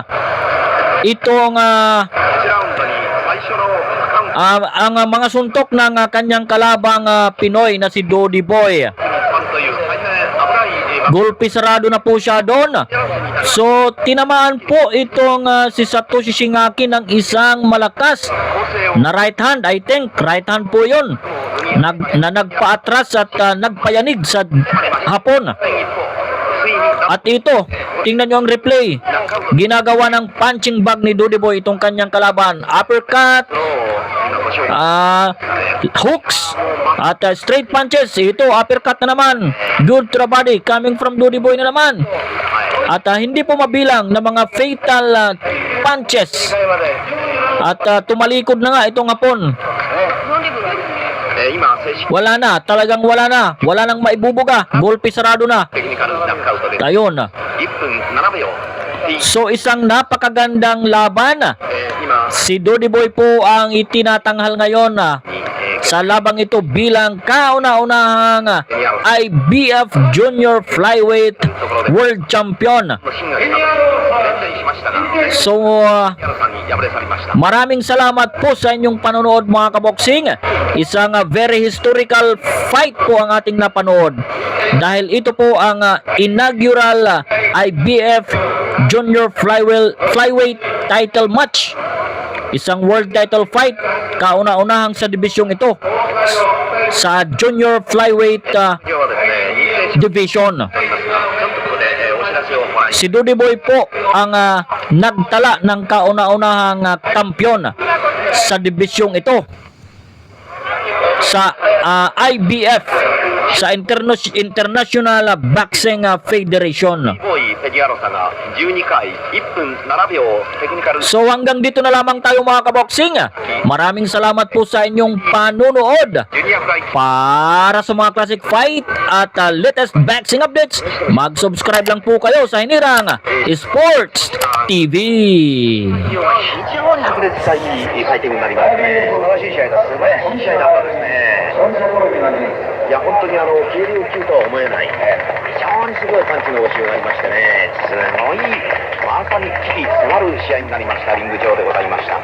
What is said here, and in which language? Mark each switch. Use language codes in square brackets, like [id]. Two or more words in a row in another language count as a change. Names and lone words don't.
[tl] Itong ang mga suntok ng kanyang kalabang Pinoy na si Dodi Boy. Gulpi sarado na po siya doon. So tinamaan po itong si Satoshi Shingaki ng isang malakas na right hand. [en] I think right hand [tl] po yun na nagpaatras at nagpayanig sa Hapon. At ito, tingnan nyo ang replay. Ginagawa ng punching bag ni Dodi Boy itong kanyang kalaban. [en] Uppercut, hooks, at straight punches. [tl] Ito, uppercut na naman. [en] Good to the body, coming from Dodi Boy [tl] na naman. At hindi po mabilang na mga [en] fatal punches. [tl] At tumalikod na nga itong Hapon. Wala na, talagang wala na. Wala nang maibubuga. Gulpi sarado na. Ayun. So isang napakagandang laban. Si Dodi Boy po ang itinatanghal ngayon sa labang ito bilang kauna-unahang IBF [en] Junior Flyweight World Champion. [tl] So maraming salamat po sa inyong panonood mga kaboksing. Isang [en] very historical fight [tl] po ang ating napanood dahil ito po ang [en] inaugural IBF Junior Flyweight title match. [tl] Isang [en] world title fight, [tl] kauna-unahang sa dibisyong ito sa [en] Junior Flyweight division. [tl] Si Dodi Boy po ang nagtala ng kauna-unahang kampiyon sa dibisyong ito. sa IBF, sa International Boxing Federation. [ja] ボーイペニアロサが12回1分7秒テクニカル [tl] So hanggang dito na lamang tayo mga kaboksing. Maraming salamat po sa inyong panunood. [ja] ジュニアフライ [tl] Para sa mga [en] classic fight [tl] at [en] latest boxing updates, [tl] mag-subscribe lang po kayo sa Hinirang Sports TV. [ja] 非常に白熱したいいファイティングになりますね。素晴らしい試合だ。素晴らしい試合だったですね。いや本当に軽量級とは思えない非常にすごいパンチの応酬がありましてね、すごいまさに危機迫る試合になりましたリング上でございました。